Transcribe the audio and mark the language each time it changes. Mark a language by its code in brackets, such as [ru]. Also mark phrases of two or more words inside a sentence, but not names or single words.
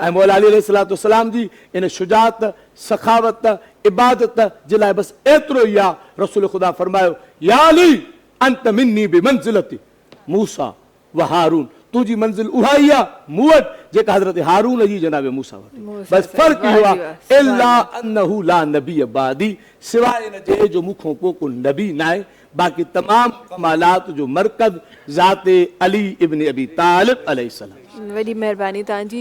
[sd] ऐं मौला अली अलैहिस्सलाम जी इन शुजाअत, सखावत, इबादत जे लाइ बसि एतिरो ई आहे। रसूल ख़ुदा फरमायो, [ar] يا علي أنت مني بمنزلة موسى وهارون, [sd] तुंहिंजी मंज़िल उहा ई आहे मूं वटि जेका हज़रत हारून जी जनाब मूसा वटि। बसि फ़र्क़ु इहो आहे, [ar] إلا أنه لا نبي بعدي, [sd] सवाइ इन जे जो मूंखों पोइ को नबी न आहे। बाक़ी तमाम कमालात जो मरकज़ ज़ाते अली इब्न अबी तालिब अलैहिस्सलाम। वॾी महिरबानी तव्हांजी।